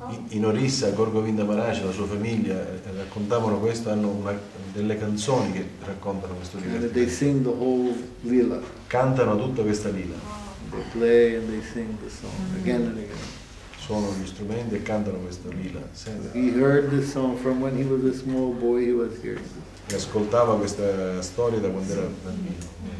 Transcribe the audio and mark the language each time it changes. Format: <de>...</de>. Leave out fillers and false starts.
<it>In Orissa, Radha Govinda di Mascalucia, la sua famiglia raccontavano questo, hanno delle canzoni che raccontano questo</it> <en>And they</en> <it>divertimento.</it> <en>sing the whole lila.</en> <it>Cantano tutta questa lila,</it> <en>They play and they sing the song again and again.</en> <it>suonano gli strumenti e cantano questa lila.</it> <en>He heard this song from when he was a small boy, he was hearing this.</en> <it>E ascoltava questa storia da quando era bambino.</it>